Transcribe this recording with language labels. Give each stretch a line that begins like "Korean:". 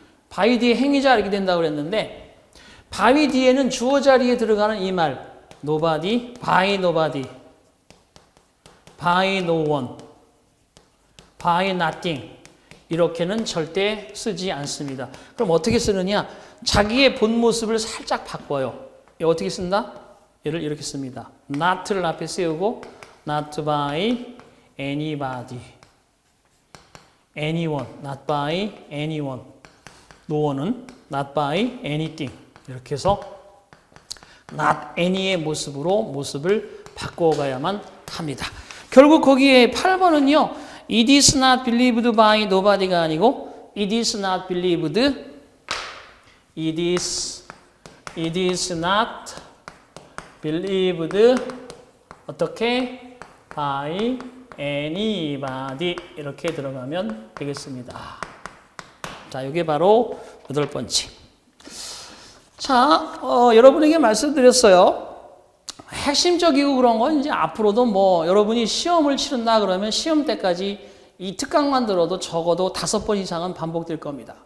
Korean: by 뒤에 행위자 이렇게 된다고 그랬는데 by 뒤에는 주어 자리에 들어가는 이 말 nobody, by nobody, by no one, by nothing 이렇게는 절대 쓰지 않습니다. 그럼 어떻게 쓰느냐? 자기의 본 모습을 살짝 바꿔요. 어떻게 쓴다? 얘를 이렇게 씁니다.
English: not를
Korean: 앞에 세우고
English: not by anybody, anyone, not by anyone, no one은 not by anything
Korean: 이렇게 해서
English: not any의
Korean: 모습을 바꿔가야만 합니다. 결국 거기에 8번은요.
English: It is not believed by nobody
Korean: 가 아니고
English: It is not believed, it is It is not believed
Korean: 어떻게?
English: by anybody
Korean: 이렇게 들어가면 되겠습니다. 자, 이게 바로 8번째. 자, 여러분에게 말씀드렸어요. 핵심적이고 그런 건 이제 앞으로도 뭐 여러분이 시험을 치른다 그러면 시험 때까지 이 특강만 들어도 적어도 5번 이상은 반복될 겁니다.